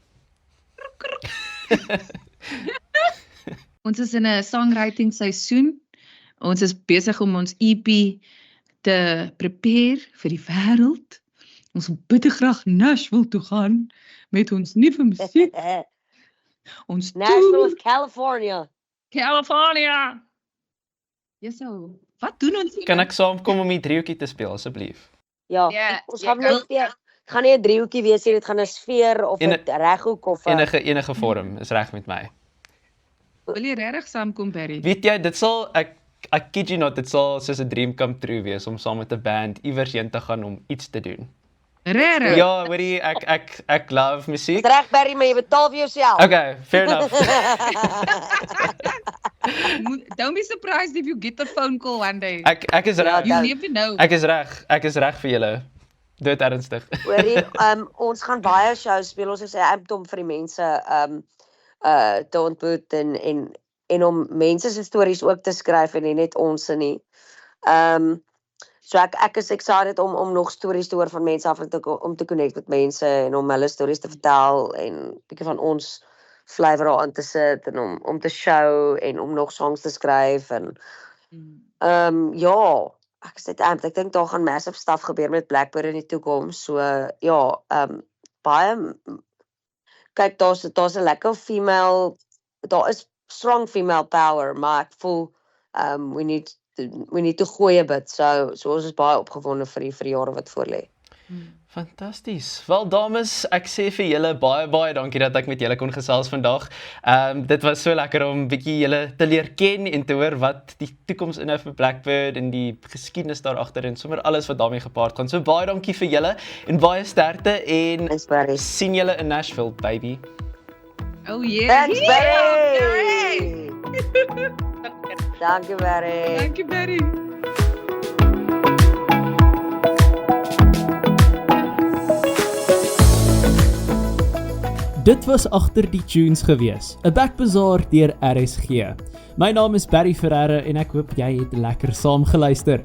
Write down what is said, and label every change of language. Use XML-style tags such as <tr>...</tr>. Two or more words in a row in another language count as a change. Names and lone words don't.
<af>Ons is in 'n songwriting seisoen. Ons is besig om ons EP te prepare vir die wêreld. Ons wil bitter graag Nashville toe gaan met ons nuwe musiek. Ons Nashville tour of California. California. Jeso, wat doen ons hier? Kan ek saamkom om die driehoekie te speel asseblief? Ja. Ja, Ons jy gaan kan- net weer gaan nie 'n driehoekie wees nie, dit gaan 'n sfeer of 'n reghoek of 'n Enige vorm is reg met my. Wil jy regtig saamkom, Barry? Weet jy, dit sal ek</af> <en>kid you not,</en> <af>dit sal soos 'n</af> <en>dream come true</en> <af>wees om saam met 'n band iewers heen te gaan om iets te doen. Regtig? Ja, hoorie, ek love musiek. Reg Barry, maar jy betaal vir jouself.</af> <en>Okay, fair enough. Don't be surprised if you get a phone call one day.</en> <af>Ek is reg.</af> <en>You never know.</en> <af>Ek is reg vir julle. Dood ernstig. Hoorie, ons gaan baie shows speel. Ons is om vir die mense te ontmoet en om mense se stories ook te skryf en nie net ons nie. So ek is excited om nog stories te hoor van mense af om te connect met mense en om hulle stories te vertel en bietjie van ons flavour daarin te sit en om te show en om nog songs te skryf en ja, ek is net amped. Ek dink daar gaan</af> <en>massive stuff</en> <af>gebeur met Blackbird in die toekoms. So ja, baie kyk daar's 'n lekker female, daar is</af> <en>strong female power,</en> <af>maar ek voel</af> <en>we need to</en> <af>gooi 'n bit. So ons is baie opgewonde vir die jare wat voorlê. Fantasties. Wel dames, ek sê vir julle baie dankie dat ek met julle kon gesels vandag. Dit was so lekker om bietjie julle te leer ken en te hoor wat die toekoms inhou vir Blackbird en die geskiedenis daar agter en sommer alles wat daarmee gepaard gaan. So baie dankie vir julle en baie sterkte en</af> <en>Thanks Barry.</en> <af>sien julle in Nashville, baby.</af> <en>Oh yeah. Thanks Barry. Dankie Barry. Thank you, Barry.</en> <af>Dit was agter die tunes gewees, 'n backbazaar deur RSG. My naam is Barry Ferreira en ek hoop jy het lekker saam geluister.</af>